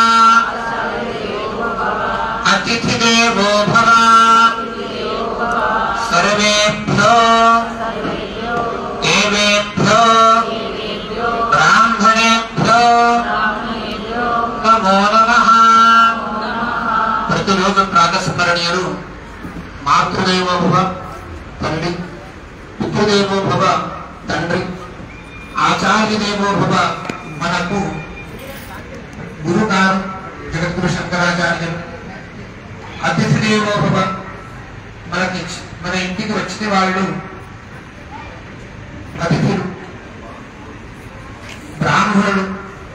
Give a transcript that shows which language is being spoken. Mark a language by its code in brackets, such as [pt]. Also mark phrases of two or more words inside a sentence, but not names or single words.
[sa] अतिथिदेवो भव सर्वेभ्यो देवेभ्यो ब्राह्मणेभ्यो नमो नमः [te] ప్రతిరోజు ప్రాతస్మరణీయులు [sa] मातृदेवो भव [te] तल्ली [sa] पितृदेवो भव [te] तंड्री [sa] आचार्यदेवो भव [te] మనకు గురుగారు జగద్గురు శంకరాచార్యులు [sa] అతిథిదేవో భవ [te] మన ఇంటికి వచ్చిన వాళ్ళు అతిథులు బ్రాహ్మణులు